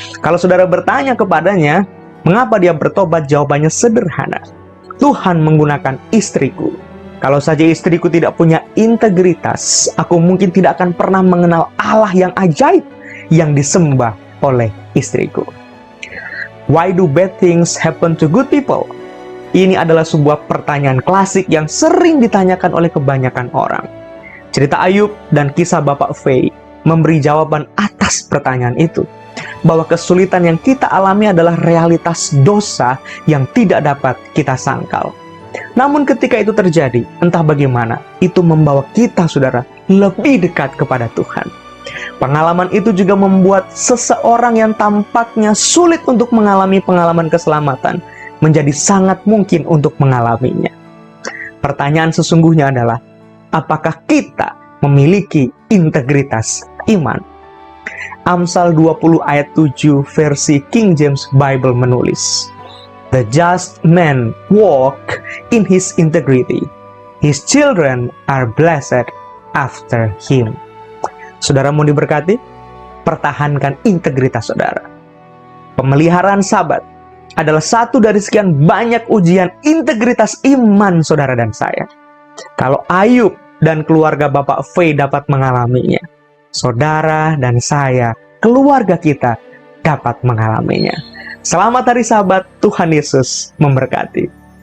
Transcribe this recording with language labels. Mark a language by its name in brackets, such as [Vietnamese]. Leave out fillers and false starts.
[Indonesian] Kalau saudara bertanya kepadanya, mengapa dia bertobat? Jawabannya sederhana. Tuhan menggunakan istriku. Kalau saja istriku tidak punya integritas, aku mungkin tidak akan pernah mengenal Allah yang ajaib yang disembah oleh istriku. [English] Why do bad things happen to good people? [Indonesian] Ini adalah sebuah pertanyaan klasik yang sering ditanyakan oleh kebanyakan orang. Cerita Ayub dan kisah Bapak V memberi jawaban atas pertanyaan itu. Bahwa kesulitan yang kita alami adalah realitas dosa yang tidak dapat kita sangkal. Namun ketika itu terjadi, entah bagaimana, itu membawa kita, saudara, lebih dekat kepada Tuhan. Pengalaman itu juga membuat seseorang yang tampaknya sulit untuk mengalami pengalaman keselamatan menjadi sangat mungkin untuk mengalaminya. Pertanyaan sesungguhnya adalah, apakah kita memiliki integritas iman? Amsal 20 ayat 7 versi King James Bible menulis, [English] the just man walk in his integrity. His children are blessed after him. [Indonesian] Saudara mau diberkati? Pertahankan integritas saudara. Pemeliharaan Sabat adalah satu dari sekian banyak ujian integritas iman saudara dan saya. Kalau Ayub dan keluarga Bapak V dapat mengalaminya, saudara dan saya, keluarga kita dapat mengalaminya. Selamat hari Sabat, Tuhan Yesus memberkati.